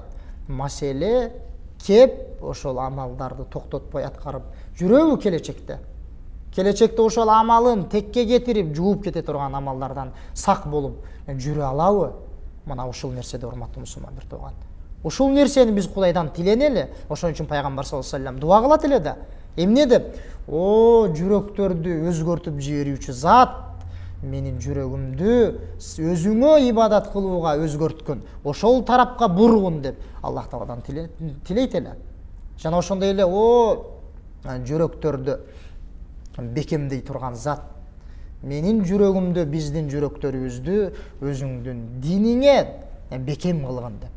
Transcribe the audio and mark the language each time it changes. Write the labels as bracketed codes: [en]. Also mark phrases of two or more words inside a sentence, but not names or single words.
[ky] Маселе кеп ошол амалдарды токтотпой аткарып жүрөбү келечекте. Келечекте ошол амалын текке кетирип жууп кете турган амалдардан сак болуп жүрө алабы? Мына ушул нерседе, урматтуу мусулман бир тууган. Ушул нерсени биз Кудайдан тиленели. Ошон үчүн пайгамбар [ar] صلى الله عليه وسلم [ky] дуа кылат эле да. Эмне деп? О, жүрөктөрдү өзгөртүп жиберүүчү зат, менин жүрөгүмдү өзүңө ибадат кылууга өзгөрткөн, ошол тарапка бургун деп Аллах Тааладан тилейт эле. Жана ошондой эле, о, жүрөктөрдү бекемдей турган зат, менин жүрөгүмдү, биздин жүрөктөрүбүздү өзүңдүн диниңе бекем кылгын деп.